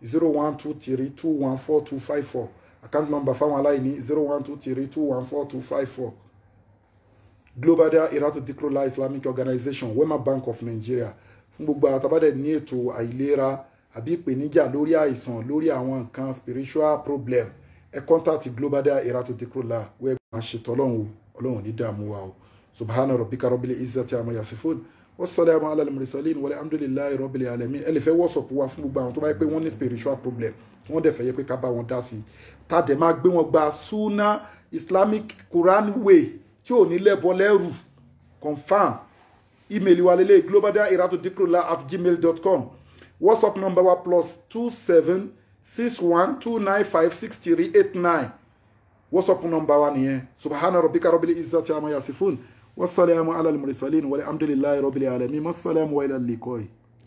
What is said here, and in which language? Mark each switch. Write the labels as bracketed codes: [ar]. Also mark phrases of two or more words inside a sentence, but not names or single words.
[yo] 0123214254 [en] account number [yo] fáwọn aláìní 0123214254 Global Dahiratu Dhikrlahi Islamic Organization Wema Bank of Nigeria fún gbogbo àtàbádẹ ní ètò àìlera àbí ìpèníjà lórí àìsàn lórí àwọn nǹkan [en] spiritual problem [yo] ẹ contact Global Dahiratu Dhikrlahi wẹ́ẹ́ máa ṣètò Ọlọ́run ní dààmú wa o [ar] سبحان ربك رب العزة عما يصفون وسلام على المرسلين والحمد لله رب العالمين [yo] ẹ lè fẹ́ WhatsApp wa fún gbogbo àwọn tó bá yẹ pé wọ́n ní [en] spiritual problem [yo] wọ́n dẹ̀ fẹ́ yẹ pé ká bá wọn dá sí i tá a dẹ̀ máa gbé wọn gba Sunna [en] Islamic Quran way [yo] tí ò ní lẹ́bọ lẹ́rù confam email wa lélẹ̀ globaldahiratudikrlahi@gmail.com [en] WhatsApp number [yo] wa +2761295638 [en] WhatsApp number [yo] wa nìyẹn [ar] سبحان ربك رب العزة عما يصفون وسلام على المرسلين والحمد لله رب العالمين والسلام وإلى اللقاء.